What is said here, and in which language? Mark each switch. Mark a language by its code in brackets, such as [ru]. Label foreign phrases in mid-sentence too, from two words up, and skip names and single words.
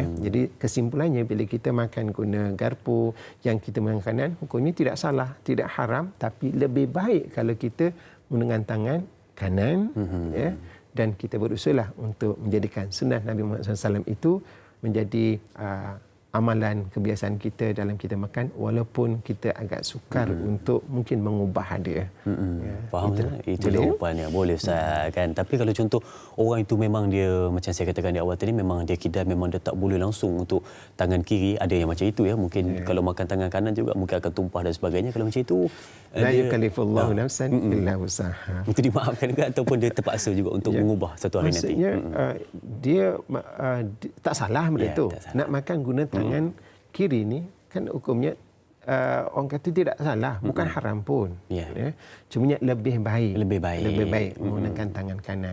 [ms] Jadi kesimpulannya bila kita makan guna garpu yang kita makan kanan, hukumnya tidak salah, tidak haram, tapi lebih baik kalau kita menggunakan tangan kanan, ya, dan kita berusahalah untuk menjadikan sunnah Nabi Muhammad SAW itu menjadi amalan kebiasaan kita dalam kita makan, walaupun kita agak sukar untuk mungkin mengubah dia. Faham tak? Itu jawapannya. Boleh Ustaz kan. Tapi kalau contoh orang itu memang dia, macam saya katakan di awal tadi, memang dia kidal, memang dia tak boleh langsung untuk tangan kiri. Ada yang macam itu ya. Mungkin kalau makan tangan kanan juga mungkin akan tumpah dan sebagainya. Kalau macam itu [ar] لا يكلف الله نفسا إلا وسعها. [ms] Itu dimaafkan juga ataupun dia terpaksa juga untuk mengubah satu hari nanti. Maksudnya dia tak salah benda tu. Nak makan guna tangan kiri ni kan hukumnya orang kata tidak salah, bukan haram pun. Ya. Cuma lebih baik menggunakan tangan kanan.